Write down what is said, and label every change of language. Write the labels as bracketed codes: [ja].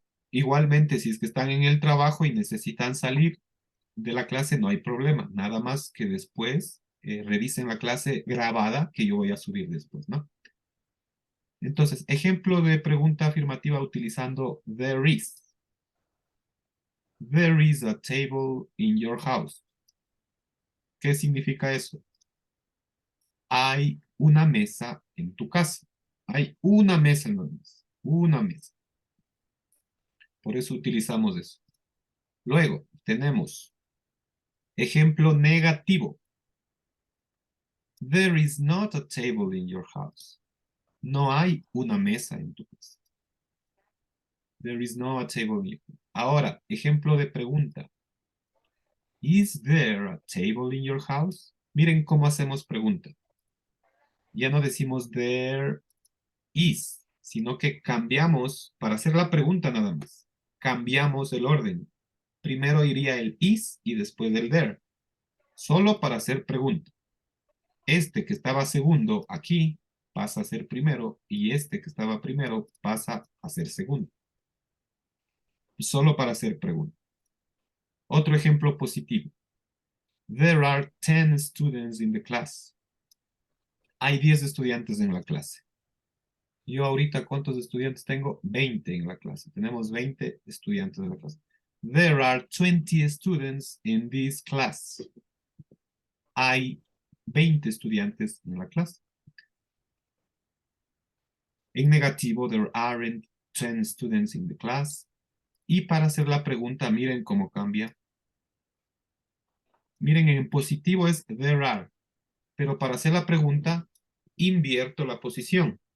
[es] Igualmente, si es que están en el trabajo y necesitan salir de la clase, no hay problema. Nada más que después revisen la clase grabada que yo voy a subir después, ¿no? Entonces, ejemplo de pregunta afirmativa utilizando there is. [en] There is a table in your house. [es] ¿Qué significa eso? Hay una mesa en tu casa. Hay una mesa en la mesa. Una mesa. Por eso utilizamos eso. Luego, tenemos ejemplo negativo. [en] There is not a table in your house. [es] No hay una mesa en tu casa. [en] There is no a table in your house. [es] Ahora, ejemplo de pregunta. [en] Is there a table in your house? [es] Miren cómo hacemos pregunta. Ya no decimos there is, sino que cambiamos, para hacer la pregunta nada más, cambiamos el orden. Primero iría el is y después el there. Solo para hacer pregunta. Este que estaba segundo aquí pasa a ser primero y este que estaba primero pasa a ser segundo. Solo para hacer pregunta. Otro ejemplo positivo. [en] There are 10 students in the class. [es] Hay 10 estudiantes en la clase. Yo ahorita, ¿cuántos estudiantes tengo? 20 en la clase. Tenemos 20 estudiantes en la clase. [en] There are 20 students in this class. [es] Hay 20 estudiantes en la clase. En negativo, [en] there aren't 10 students in the class. [es] Y para hacer la pregunta, miren cómo cambia. Miren, en positivo es there are. Pero para hacer la pregunta, invierto la posición.